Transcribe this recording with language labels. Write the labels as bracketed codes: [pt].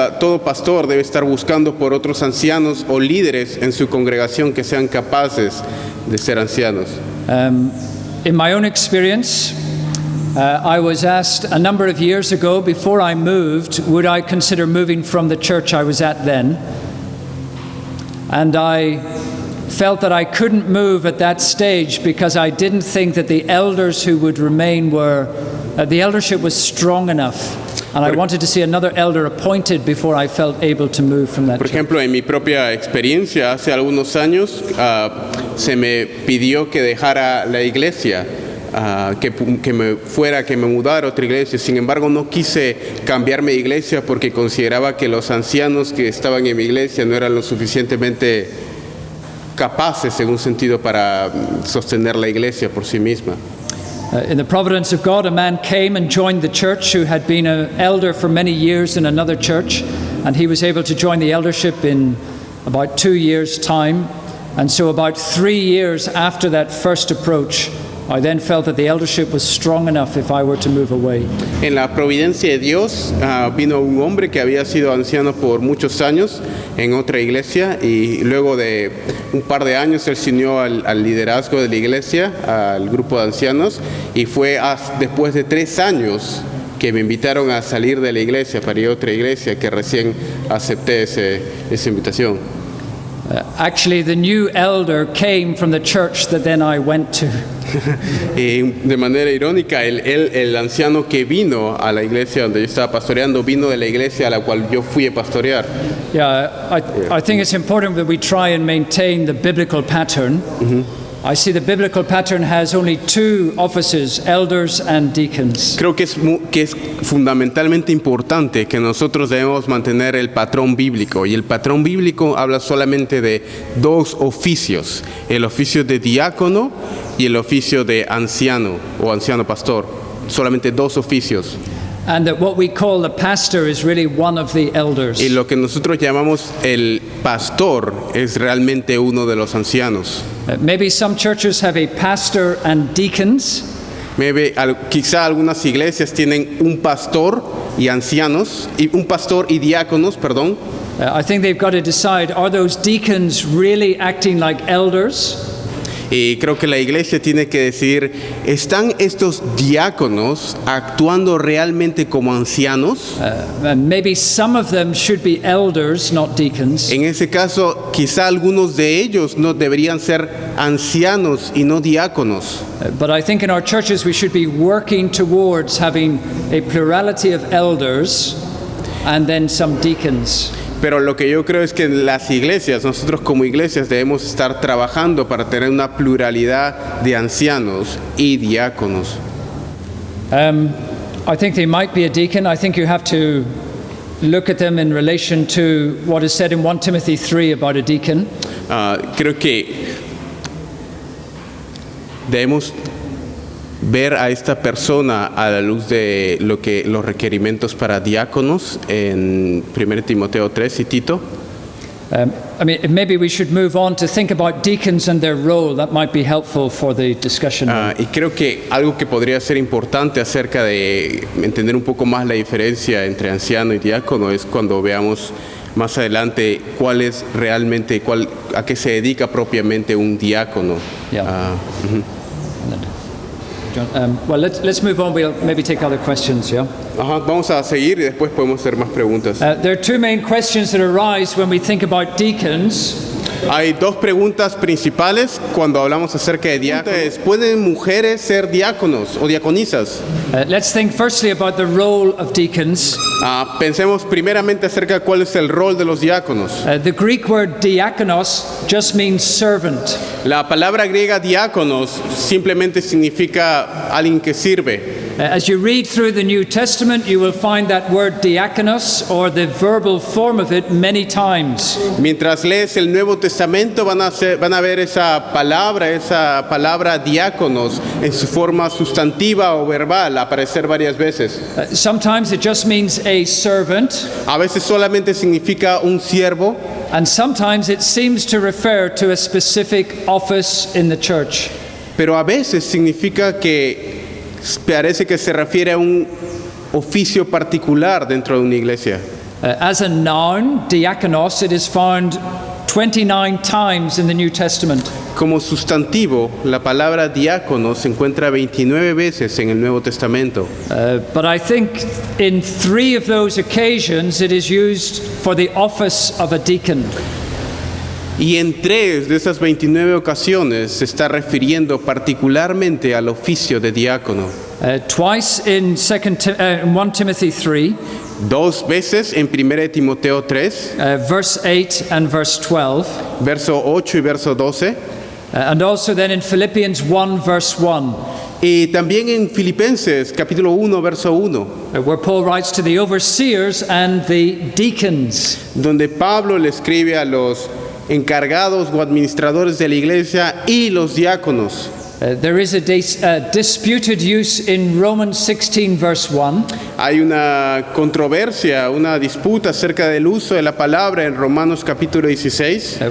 [es] Todo pastor debe estar buscando por otros ancianos o líderes en su congregación que sean capaces de ser ancianos. [en] In my own experience, I was asked a number of years ago, before I moved, would I consider moving from the church I was at then? And I felt that I couldn't move at that stage because I didn't think that the elders who would remain were, the eldership was strong enough. And I wanted to see another elder appointed before I felt able to move from that [es] Por [en] church. [es] ejemplo, en mi propia experiencia, hace algunos años, se me pidió que dejara la iglesia, que me mudara a otra iglesia. Sin embargo, no quise cambiarme de iglesia porque consideraba que los ancianos que estaban en mi iglesia no eran lo suficientemente capaces, en un sentido, para sostener la iglesia por sí misma. [en] In the providence of God, a man came and joined the church who had been an elder for many years in another church, and he was able to join the eldership in about 2 years' time. And so about 3 years after that first approach, I then felt that the eldership was strong enough if I were to move away. [es] En la providencia de Dios vino un hombre que había sido anciano por muchos años en otra iglesia, y luego de un par de años él se unió al liderazgo de la iglesia, al grupo de ancianos, y fue después de 3 años que me invitaron a salir de la iglesia para ir a otra iglesia que recién acepté esa invitación. [en] Actually, the new elder came from the church that then I went to. [es] Y de manera irónica, el anciano que vino a la iglesia donde yo estaba pastoreando vino de la iglesia a la cual yo fui a pastorear. [en] Yeah, I think it's important that we try and maintain the biblical pattern. I see the biblical pattern has only 2 offices, elders and deacons. [es] Creo que es fundamentalmente importante que nosotros debemos mantener el patrón bíblico, y el patrón bíblico habla solamente de 2 oficios, el oficio de diácono y el oficio de anciano o anciano pastor, solamente 2 oficios. [en] And that what we call the pastor is really one of the elders. [es] Y lo que nosotros llamamos el pastor es realmente uno de los ancianos. [en] Maybe some churches have a pastor and deacons. [es] Quizá algunas iglesias tienen un pastor y ancianos, y un pastor y diáconos, perdón. [en] I think they've got to decide, are those deacons really acting like elders? [es] Y creo que la iglesia tiene que decidir, ¿están estos diáconos actuando realmente como ancianos? [en] And maybe some of them should be elders, not deacons. [es] En ese caso, quizá algunos de ellos no deberían ser ancianos y no diáconos. [en] But I think in our churches we should be working towards having a plurality of elders and then some deacons. [es] Pero lo que yo creo es que en las iglesias, nosotros como iglesias debemos estar trabajando para tener una pluralidad de ancianos y diáconos. [en] I think they might be a deacon. I think you have to look at them in relation to what is said in 1 Timothy 3 about a deacon. [es] Creo que debemos ver a esta persona a la luz de los requerimientos para diáconos en 1 Timoteo 3 y Tito. [en] I mean, maybe we should move on to think about deacons and their role. That might be helpful for the discussion. [es] Y creo que algo que podría ser importante acerca de entender un poco más la diferencia entre anciano y diácono es cuando veamos más adelante cuál es realmente, a qué se dedica propiamente un diácono. [en] Yeah. Well, let's move on. We'll maybe take other questions, yeah? [es] Vamos a seguir y después podemos hacer más preguntas. [en] There are 2 main questions that arise when we think about deacons. [es] Hay 2 preguntas principales cuando hablamos acerca de diáconos. ¿Pueden mujeres ser diáconos o diaconisas? [en] Let's think firstly about the role of deacons. [es] Pensemos primeramente acerca de cuál es el rol de los diáconos. [en] The Greek word diakonos just means servant. [es] La palabra griega diáconos simplemente significa alguien que sirve. [en] As you read through the New Testament, you will find that word diakonos, or the verbal form of it, many times. [es] Mientras lees el Nuevo Testamento van a ver esa palabra diáconos en su forma sustantiva o verbal aparecer varias veces. [en] Sometimes it just means a servant, [es] A veces solamente significa un siervo, [en] and sometimes it seems to refer to a specific office in the church. [es] pero a veces significa que parece que se refiere a un oficio particular dentro de una iglesia. [en] As a noun, diakonos, it is found 29 times in the New Testament. [es] Como sustantivo, la palabra diácono se encuentra 29 veces en el Nuevo Testamento. [en] But I think in 3 of those occasions it is used for the office of a deacon. [es] Y en 3 de esas 29 ocasiones se está refiriendo particularmente al oficio de diácono. [en] Twice in 1 Timothy 3, [es] 2 veces en 1 Timoteo 3, [en] verse 8 and verse 12, [es] verso 8 y verso 12, [en] and also then in Philippians 1 verse 1, [es] y también en Filipenses capítulo 1, verso 1, [en] where Paul writes to the overseers and the deacons. [es] donde Pablo le escribe a los encargados o administradores de la iglesia y los diáconos. [en] There is a disputed use in Romans 16 verse 1. [es] Hay una controversia, una disputa acerca del uso de la palabra en Romanos capítulo 16,